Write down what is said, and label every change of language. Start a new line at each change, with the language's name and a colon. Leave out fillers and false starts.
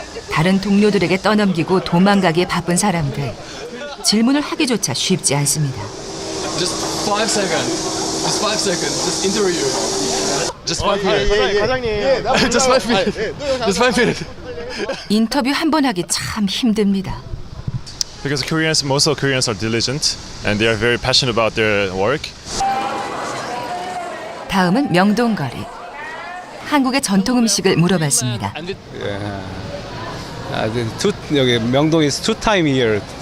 Korean: 다른 동료들에게 떠넘기고 도망가기에 바쁜 사람들. 질문을 하기조차 쉽지 않습니다.
English: Just 5 seconds. Just 5 seconds. Just interview. Just 5 minutes.
Korean: 과장님.
English: Just 5 minutes. Just 5 minutes.
Korean: 인터뷰 한 번 하기 참 힘듭니다.
English: Because Koreans, most of Koreans are diligent and they are very passionate about their work.
Korean: 다음은 명동거리. 한국의 전통 음식을 물어봤습니다. 여기
English: 명동 is two time here.